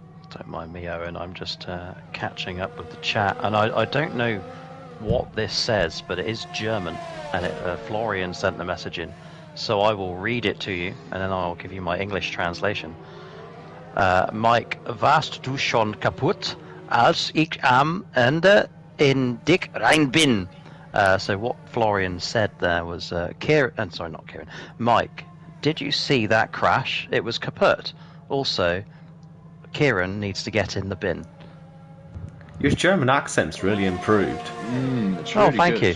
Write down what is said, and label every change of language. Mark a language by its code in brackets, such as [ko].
[en] Don't mind me, Owen. I'm just catching up with the chat, and I don't know what this says, but it is German, and Florian sent the message in, so I will read it to you, and then I'll give you my English translation. [de] Mike, warst du schon kaputt, als ich am Ende in dich rein bin? [en] So what Florian said there was, Kieran, sorry, not Kieran, Mike, did you see that crash? It was kaput. Also, Kieran needs to get in the bin. Your German accent's really improved. It's really Thank good.